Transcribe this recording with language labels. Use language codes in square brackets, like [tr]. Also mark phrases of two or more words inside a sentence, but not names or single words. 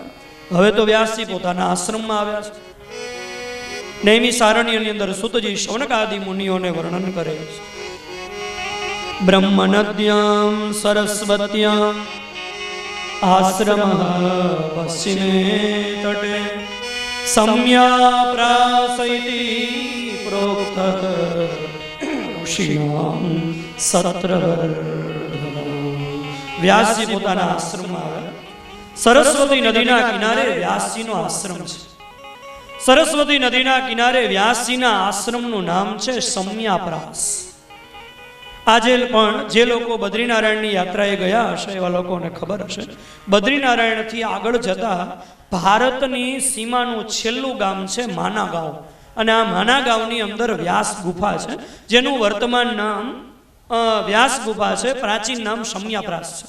[gu] હવે તો વ્યાસજી પોતાના આશ્રમમાં આવ્યા છે. નૈમિ સારણ્યની અંદર સુતજી શૌનકાદિ મુનિઓને વર્ણન કરે છે. [sa] બ્રહ્મનદ્યામ સરસ્વત્યામ આશ્રમ પશ્ચિમે તટે सम्याप्रासैति प्रोक्त ऋषिणां सत्रवर्धनम्. [gu] વ્યાસજી પોતાના આશ્રમમાં આવ્યા. સરસ્વતી નદીના કિનારે વ્યાસજીનો આશ્રમ છે. સરસ્વતી નદીના કિનારે વ્યાસજીના આશ્રમનું નામ છે સમ્યાપ્રાસ. આજે પણ જે લોકો બદ્રીનારાયણની યાત્રાએ ગયા હશે એવા લોકોને ખબર હશે, બદ્રીનારાયણથી આગળ જતા ભારતની સીમાનું છેલ્લું ગામ છે માના ગાંવ, અને આ માના ગાંવની અંદર વ્યાસ ગુફા છે, જેનું વર્તમાન નામ વ્યાસ ગુફા છે, પ્રાચીન નામ સમ્યાપ્રાસ છે.